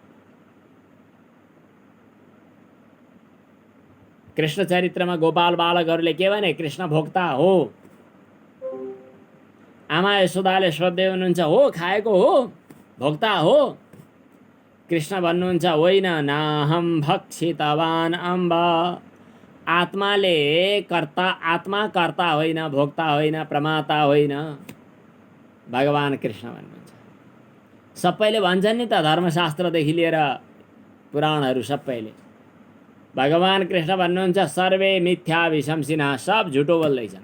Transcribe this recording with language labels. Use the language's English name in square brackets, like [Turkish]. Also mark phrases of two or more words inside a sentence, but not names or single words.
[Nepali] कृष्ण चरित्रमा गोपाल बालकहरूले के भने? कृष्ण भोक्ता हो। आमा यशोदाले सोध्दै हुनुहुन्छ, हो खाएको हो, भोक्ता हो? कृष्ण भन्नुहुन्छ, होइन, [Sanskrit] नाहम भक्षितवान अम्ब। [Nepali] आत्माले कर्ता, आत्मा कर्ता होइन, भोक्ता होइन, प्रमाता होइन। भगवान कृष्ण भन्नुहुन्छ। सबैले भन्छन् नि त, धर्मशास्त्रदेखि लिएर पुराणहरू सबैले। भगवान कृष्ण भन्नुहुन्छ, [Sanskrit] सर्वे मिथ्याभिशंसिनः, [Nepali] सब झुटो बोल्दैछन्।